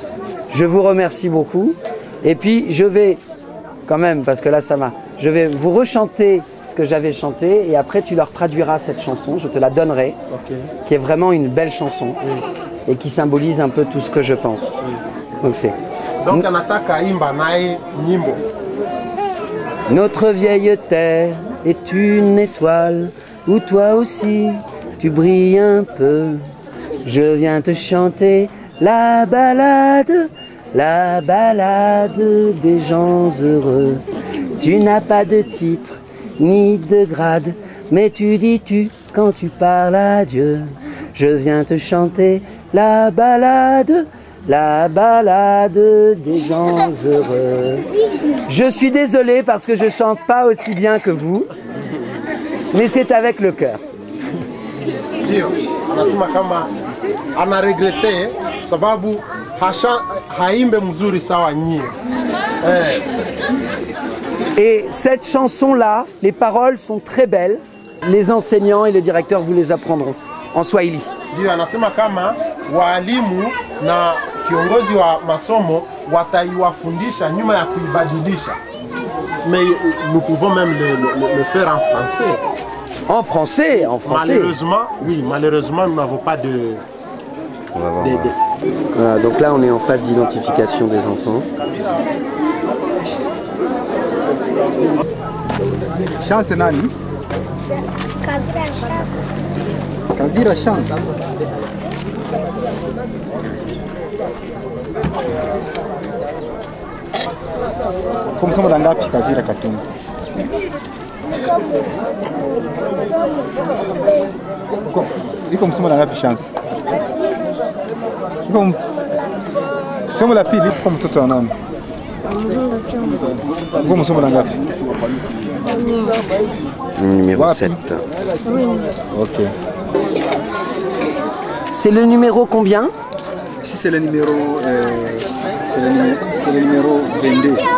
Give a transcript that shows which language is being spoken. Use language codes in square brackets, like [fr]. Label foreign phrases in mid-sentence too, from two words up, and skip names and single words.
[fr] Je vous remercie beaucoup, et puis je vais, quand même, parce que là ça va, je vais vous rechanter ce que j'avais chanté, et après tu leur traduiras cette chanson, je te la donnerai, qui est vraiment une belle chanson, et qui symbolise un peu tout ce que je pense. Donc c'est... Donc, [sw] anataka imba nae nyimbo. [fr] Notre vieille terre est une étoile où toi aussi tu brilles un peu. Je viens te chanter la balade des gens heureux. Tu n'as pas de titre ni de grade, mais tu dis tu quand tu parles à Dieu. Je viens te chanter la balade des gens heureux. Je suis désolé parce que je chante pas aussi bien que vous, mais c'est avec le cœur. [sw] Ndio, anasema kama anaregrete sababu haimbe mzuri sawa nyie. [fr] Et cette chanson-là, les paroles sont très belles. Les enseignants et le directeur vous les apprendront en Swahili. [sw] Ndio, anasema kama walimu na kiongozi wa masomo wataiwafundisha nyuma ya kuibadilisha. [fr] Mais nous pouvons même le faire en français. En français, en français. Malheureusement, oui, malheureusement, nous n'avons pas de... On va voir. Voilà, donc là, on est en phase d'identification des enfants. [sw] Chance nani? Kavira Chance. Kavira Chance. Kwa msomo la ngapi Kavira Katumbi? Iko msomo la ngapi Chance? Iko somo la pili kwa mtoto wa nani? Iko msomo la ngapi? [fr] Numéro 7. Oui. Ok. C'est le numéro combien? Ici c'est le numéro 22.